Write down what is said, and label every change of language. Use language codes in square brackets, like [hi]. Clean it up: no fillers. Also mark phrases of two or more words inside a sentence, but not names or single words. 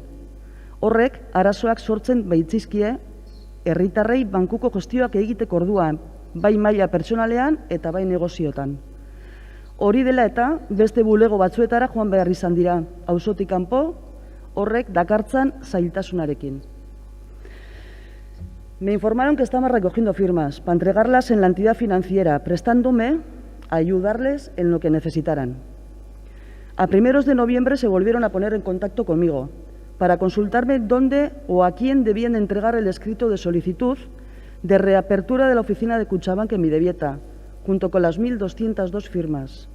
[eu] Horrek arazoak sortzen baitzizkie herritarrei bankuko gestioak egiteko orduan, bai maila pertsonalean eta bai negoziotan. Hori dela eta beste bulego batzuetara joan behar izan dira, auzotik kanpo, horrek dakartzan zailtasunarekin. [es] Me informaron que estamos recogiendo firmas para entregarlas en la entidad financiera, prestándome a ayudarles en lo que necesitaran. A primeros de noviembre se volvieron a poner en contacto conmigo para consultarme dónde o a quién debían entregar el escrito de solicitud de reapertura de la oficina de Kutxabank en Bidebieta, junto con las 1.202 firmas.